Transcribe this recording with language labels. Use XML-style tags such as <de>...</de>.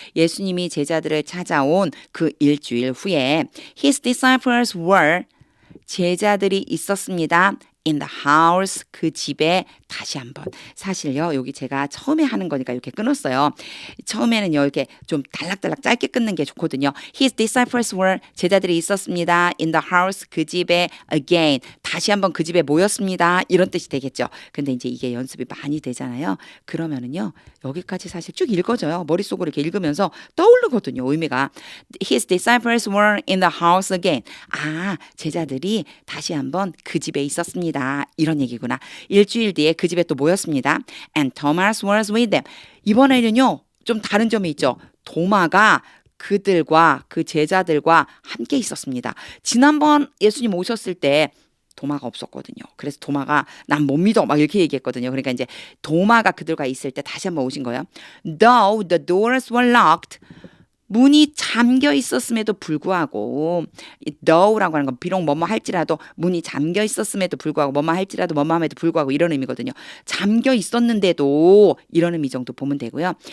<ko>예수님이 제자들을 찾아온 그 일주일 후에</ko> <en>His disciples were</en> <ko>제자들이 있었습니다.</ko> <en>In the house</en> <ko>그 집에 다시 한번 사실요 여기 제가 처음에 하는 거니까 이렇게 끊었어요. 처음에는요 이렇게 좀 달락달락 짧게 끊는 게 좋거든요.</ko> <en>His disciples were</en> <ko>제자들이 있었습니다.</ko> <en>In the house</en> <ko>그 집에 again 다시 한번 그 집에 모였습니다. 이런 뜻이 되겠죠. 근데 이제 이게 연습이 많이 되잖아요. 그러면은요 여기까지 사실 쭉 읽어져요. 머릿속으로 이렇게 읽으면서 떠오르거든요. 의미가</ko> <en>His disciples were in the house again.</en> <ko>아 제자들이 다시 한번 그 집에 있었습니다. 이런 얘기구나. 일주일 뒤에 그 집에 또 모였습니다.</ko> <en>And Thomas was with them.</en> <ko>이번에는요 좀 다른 점이 있죠. 도마가 그들과 그 제자들과 함께 있었습니다. 지난번 예수님 오셨을 때 도마가 없었거든요. 그래서 도마가 난 못 믿어 막 이렇게 얘기했거든요. 그러니까 이제 도마가 그들과 있을 때 다시 한번 오신 거예요.</ko> <en>Though the doors were locked.</en> <ko>문이 잠겨 있었음에도 불구하고 though라고 하는 건 비록 뭐뭐 할지라도 문이 잠겨 있었음에도 불구하고 뭐뭐 할지라도 뭐뭐 함에도 불구하고 이런 의미거든요. 잠겨 있었는데도 이런 의미 정도 보면 되고요.</ko>